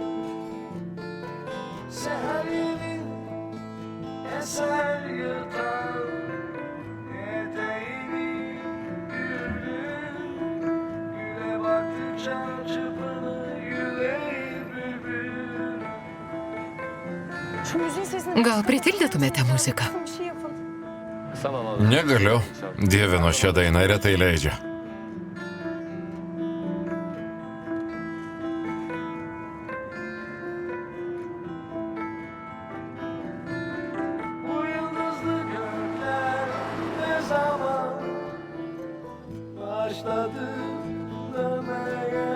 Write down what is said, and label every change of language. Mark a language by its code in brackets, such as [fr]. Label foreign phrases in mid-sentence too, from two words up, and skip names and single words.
[tr] Seher yeni eser yırtar eteğini gülün. Güle baktıkça çırpınır yüreği bülbül. [lt] Gal pritildytumėte muziką? Negaliu. Dievinu šią dainą, retai leidžia. [tr] Bu yıldızlı gökler ne zaman başladı dönmeye?